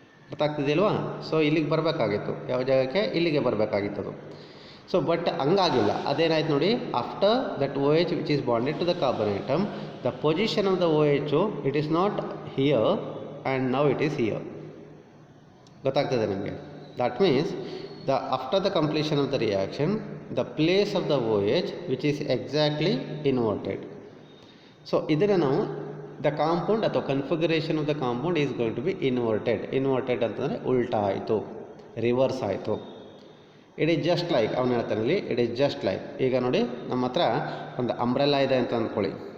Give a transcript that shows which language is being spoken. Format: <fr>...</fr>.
<kn>ಗೊತ್ತಾಗ್ತಿದೆಯಲ್ವಾ? So ಇಲ್ಲಿಗೆ ಬರಬೇಕಾಗಿತ್ತು, ಯಾವ ಜಾಗಕ್ಕೆ? ಇಲ್ಲಿಗೆ ಬರಬೇಕಾಗಿತ್ತದು. So but ಹಂಗಾಗಿಲ್ಲ. ಅದೇನಾಯ್ತು ನೋಡಿ,</kn> <en>After that OH which is bonded to the carbon atom the position of the OH it is not here and now it is here.</en> <kn>ಗೊತ್ತಾಗ್ತದೆ ನಿಮಗೆ?</kn> <en>That means after the completion of the reaction the place of the OH which is exactly inverted. So</en> <kn>ಇದನ್ನು ನಾವು</kn> <en>the compound ಅಥವಾ configuration of the compound is going to be inverted</en> <kn>ಅಂತಂದರೆ ಉಲ್ಟಾ ಆಯಿತು, reverse ಆಯಿತು.</kn> <en>it is just like</en> <kn>ಅವನು ಹೇಳ್ತಾನೆ ಇಲ್ಲಿ, ಇಟ್ ಈಸ್ ಜಸ್ಟ್ ಲೈಕ್. ಈಗ ನೋಡಿ ನಮ್ಮ ಹತ್ರ ಒಂದು ಅಂಬ್ರೆಲ್ಲಾ ಇದೆ ಅಂತ ಅಂದ್ಕೊಳ್ಳಿ.</kn>